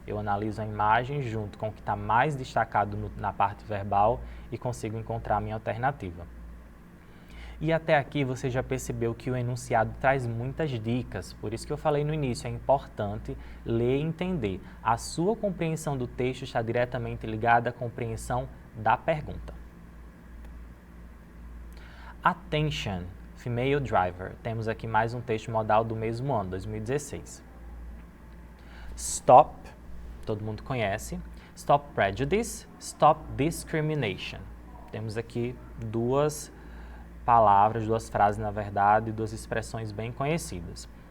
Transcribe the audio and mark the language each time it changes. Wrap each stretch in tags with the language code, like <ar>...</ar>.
<pt>Eu analiso a imagem junto com o que está mais destacado na parte verbal e consigo encontrar a minha alternativa. E até aqui você já percebeu que o enunciado traz muitas dicas, por isso que eu falei no início, é importante ler e entender. A sua compreensão do texto está diretamente ligada à compreensão da pergunta.</pt> <en>Attention, female driver.</en> <pt>Temos aqui mais um texto modal do mesmo ano, 2016. Stop, todo mundo conhece.</pt> <en>Stop prejudice, stop discrimination.</en> <pt>Temos aqui duas palavras, duas frases, na verdade, duas expressões bem conhecidas.</pt>